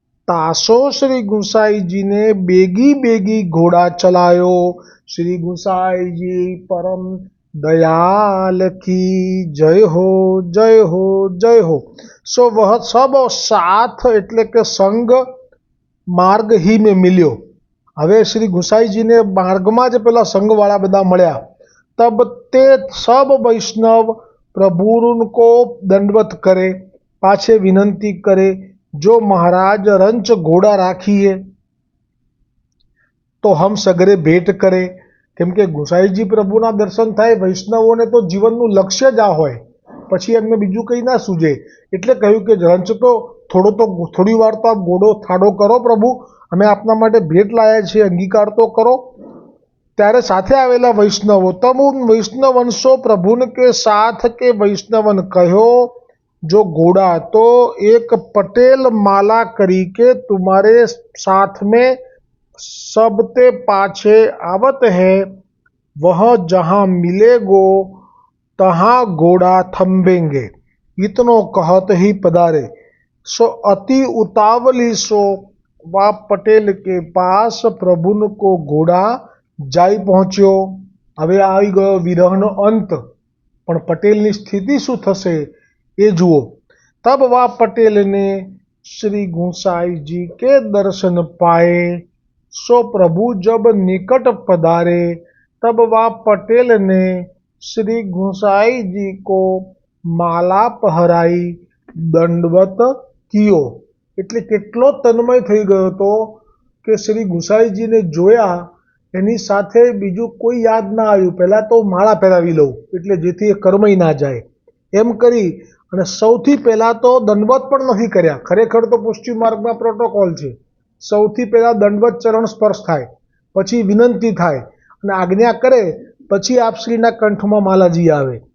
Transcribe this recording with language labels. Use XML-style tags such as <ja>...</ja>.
<hi>तासो श्री गुसाईजी ने बेगी बेगी घोड़ा चलायो. श्री गुसाईजी परम दयाल की जय हो, जय हो, जय हो. सो वह सब साथ</hi> <gu>એટલે કે સંગ</gu> <hi>માર્ગ ही में मिल्यो.</hi> <gu>હવે શ્રી ગુસાઈજીને માર્ગમાં જ પેલા સંઘવાળા બધા મળ્યા.</gu> <hi>તબ તે સબ વૈષ્ણવ प्रभु को दंडवत करे, पाछे विनंती करे, जो महाराज रंच घोड़ा राखीए तो हम सगरे भेट करे.</hi> <gu>કેમ કે ગુસાઈજી પ્રભુના દર્શન થાય વૈષ્ણવોને તો જીવનનું લક્ષ્ય જ આ હોય, પછી એમને બીજું કંઈ ના સૂજે. એટલે કહ્યું કે રંચ તો થોડી વાર તો આપ ઘોડો થાડો કરો પ્રભુ, અમે આપના માટે ભેટ લાયા છીએ, અંગીકાર તો કરો. ત્યારે સાથે આવેલા વૈષ્ણવો</gu> <hi>તમ ઉન વૈષ્ણવંશો પ્રભુને કે સાથ કે વૈષ્ણવન કહ્યો જો घोड़ा तो एक पटेल माला करी के तुम्हारे साथ में सबते पाछे आवत है, वह जहाँ मिलेगो तहाँ घोड़ा थम्बेंगे. इतनो कहत ही पधारे. सो अति उतावली सो वा पटेल के पास प्रभुन को घोड़ा जाई पહોંચ્યો.</hi> <gu>હવે આવી ગયો વિરહનો અંત, પણ પટેલની સ્થિતિ શું થશે એ જુઓ.</gu> <hi>તબ વા પટેલ ને શ્રી ગુસાઈજી કે દર્શન પાए. सो प्रभु जब निकट पधारे तब वा पटेल ने श्री गुसाई जी को माला पहराई दंडवत कियो.</hi> <gu>એટલે કેટલો તન્મય થઈ ગયો હતો કે શ્રી ગુસાઈજીને જોયા એની સાથે બીજું કોઈ યાદ ના આવ્યું. પહેલાં તો માળા પહેરાવી લઉં એટલે જેથી એ કરમાઈ ના જાય એમ કરી અને સૌથી પહેલાં તો દંડવત પણ નથી કર્યા. ખરેખર તો પુષ્ટિ માર્ગમાં પ્રોટોકોલ છે, સૌથી પહેલાં દંડવત ચરણ સ્પર્શ થાય, પછી વિનંતી થાય અને આજ્ઞા કરે, પછી આપશ્રીના કંઠમાં માલાજી આવે.</gu>